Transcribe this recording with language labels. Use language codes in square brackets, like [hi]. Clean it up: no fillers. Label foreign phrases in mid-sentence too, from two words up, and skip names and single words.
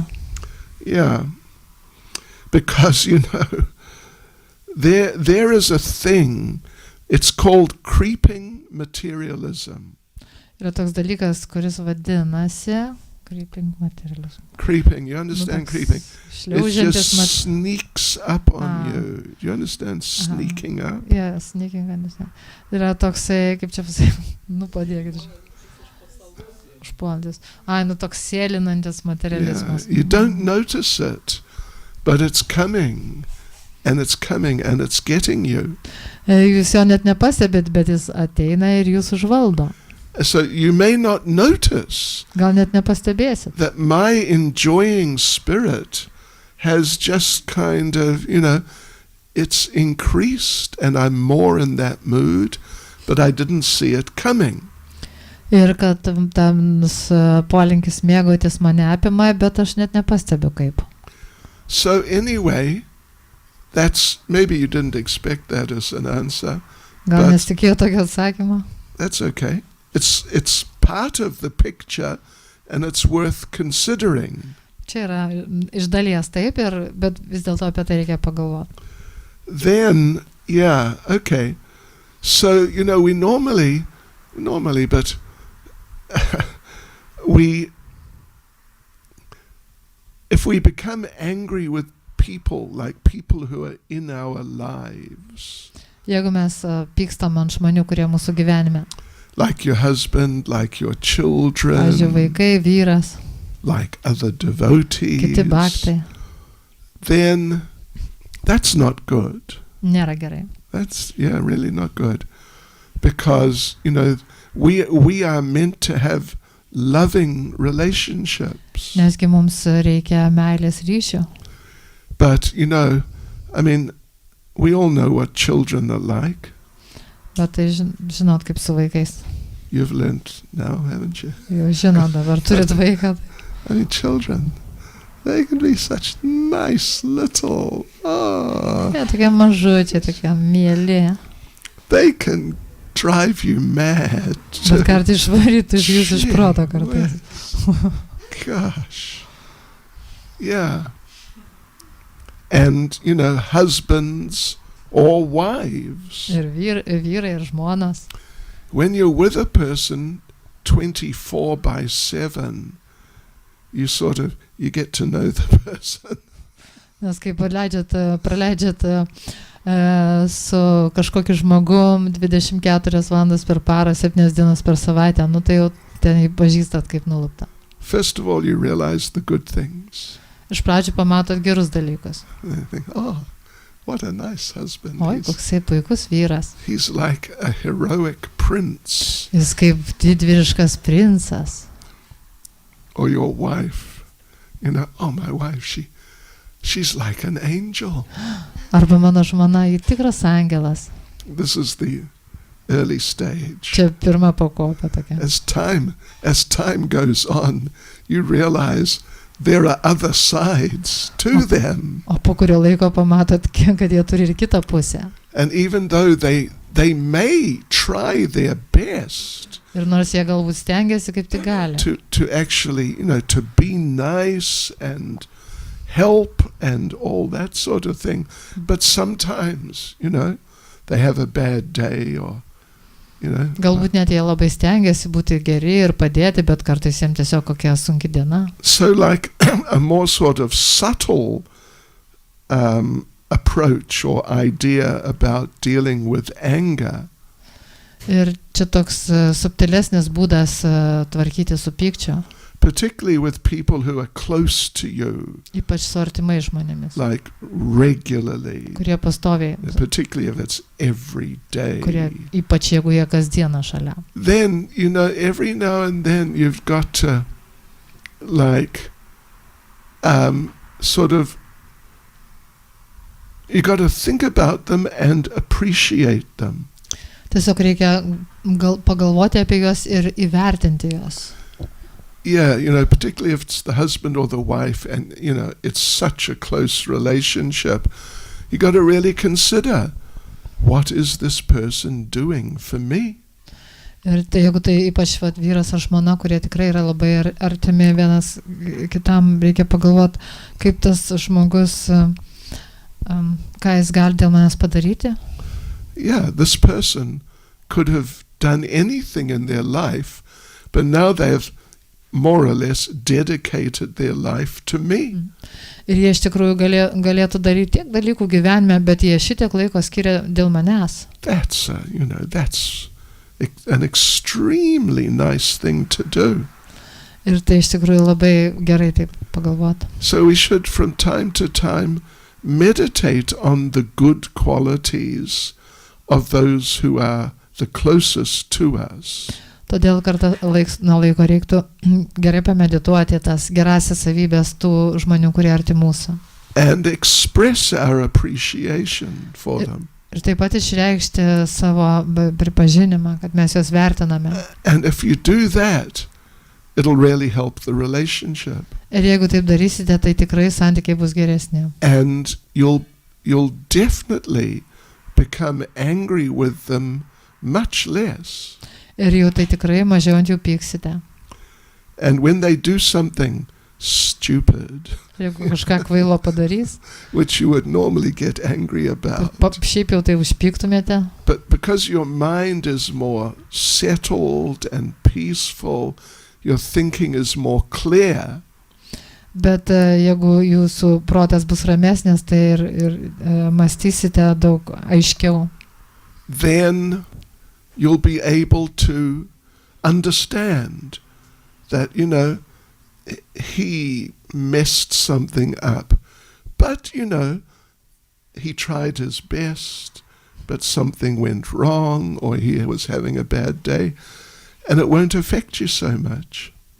[en] Yeah, because there is a thing, it's called creeping materialism. [lt] Yra toks dalykas, kuris vadinasi [en] creeping materialism. Creeping, you understand creeping? It just sneaks up on you. Do you understand sneaking up? Yeah, sneaking, understand. [lt] Yra toksai, kaip čia pasakyti, padėkit. Užpuolantis. Toks sėlinantis materializmas. [en] Yeah, you don't notice it, but it's coming, and it's coming, and it's getting you. [lt] Jūs jo net nepastebėt, bet jis ateina ir jūs užvaldo. [en] So you may not notice [lt] Gal net nepastebėsit. [en] that my enjoying spirit has just kind of, it's increased and I'm more in that mood, but I didn't see it coming. [lt] Ir kad tas polinkis mėgautis mane apima, bet aš net nepastebiu kaip. [en] So anyway, maybe you didn't expect that as an answer. [lt] Gal nesitikėjau tokio atsakymo. [en] That's okay. It's part of the picture and it's worth considering. [lt] Čia yra iš dalies taip, bet vis dėlto apie tai reikia pagalvoti. [en] Then, okay. So, we normally, but if we become angry with people, like people who are in our lives. [lt] Jeigu mes pykstam ant žmonių, kurie mūsų gyvenime. [en] Like your husband, like your children, [lt] pavyzdžiui, vaikai, vyras, [en] like other devotees, [lt] kiti bhaktai, [en] then that's not good. [lt] Nėra gerai. [en] That's, really not good. Because, we are meant to have loving relationships. [lt] Nesgi mums reikia meilės ryšių. [en] But, we all know what children are like. [lt] Bet tai žinot, kaip su vaikais. [en] You've learned now, haven't you? [lt] Jau žinot, dabar turit vaiką. [en] Children, they can be such nice little... [lt] Tokie mažučiai, tokie mieli. [en] They can drive you mad. [lt] Bet kartais išvarytų iš jūsų iš proto kartais. [en] Gosh. Yeah. And, husbands or wives. [lt] Ir vyrai, ir žmonos. [en] When you're with a person 24/7, you get to know the person. [lt] Nes kai praleidžiat su kažkokiu žmogum 24 valandas per parą, 7 dienas per savaitę, tai jau ten jį pažįstat kaip nulupta. [en] First of all, you realize the good things. [lt] Iš pradžių pamatot gerus dalykus. [en] And you think, what a nice husband. [lt] Oi, koksai puikus vyras. [en] He's like a heroic prince. [lt] Jis kaip didvyriškas princas. [en] Or your wife, my wife, she's like an angel. [lt] Arba mano žmona, ji tikras angelas. [en] This is the early stage. [lt] Čia pirma pakopa tokia. [en] As time goes on, you realize there are other sides to them. [lt] O po kurio laiko pamatot, kad jie turi ir kitą pusę. [en] And even though they may try their best. [lt] Ir nors jie galbūt stengiasi kaip tik gali. [en] To actually, to be nice and help and all that sort of thing. But sometimes, they have a bad day or you know. [lt] Galbūt net jie labai stengiasi būti geri ir padėti, bet kartais jiems tiesiog kokia sunki diena. [en] So like a more sort of subtle approach or idea about dealing with anger [lt] Ir čia toks subtilesnis būdas tvarkyti su pykčiu, [en] particularly with people who are close to you, [lt] ypač su artimai žmonėmis, [en] like regularly, [lt] kurie pastoviai, [en] particularly if it's every day. [lt] kurie ypač jeigu jie kasdieną šalia. [en] Then, you know, every now and then you've got to, like, sort of, you got to think about them and appreciate them. [lt] Tiesiog reikia pagalvoti apie juos ir įvertinti juos. [en] Yeah, you know, particularly if it's the husband or the wife and, you know, it's such a close relationship, you got to really consider, what is this person doing for me? [lt] Ir tai, jeigu tai ypač vyras ar žmona, kurie tikrai yra labai artimi vienas kitam, reikia pagalvoti, kaip tas žmogus, ką jis gali dėl manęs padaryti. [en] Yeah, this person could have done anything in their life, but now they have more or less dedicated their life to me. [lt] Ir jie iš tikrųjų galėtų daryti tiek dalykų gyvenime, bet jie šitiek laiko skiria dėl manęs. [en] That's, you know, that's an extremely nice thing to do. [lt] Ir tai iš tikrųjų labai gerai taip pagalvoti. [en] So we should from time to time meditate on the good qualities of those who are the closest to us. [lt] Todėl kartą nuo laiko reiktų gerai pamedituoti tas gerasias savybės tų žmonių, kurie arti mūsų. [en] And express our appreciation for them. [lt] Ir taip pat išreikšti savo pripažinimą, kad mes juos vertiname. [en] And if you do that, it'll really help the relationship. [lt] Ir jeigu taip darysite, tai tikrai santykiai bus geresni. [en] And you'll definitely become angry with them much less. [lt] Ir jau tai tikrai mažiau ant jų pyksite. [en] And when they do something stupid, [lt] Jeigu kažką kvailo padarys, [en] which you would normally get angry about, [lt] šiaip jau tai užpyktumėte, [en] but because your mind is more settled and peaceful, your thinking is more clear, [lt] bet jeigu jūsų protas bus ramesnis, tai ir mąstysite daug aiškiau. [en] then you'll be able to understand that, you know, he messed something up, but, you know, he tried his best, but something went wrong, or he was having a bad day, and it won't affect you so much.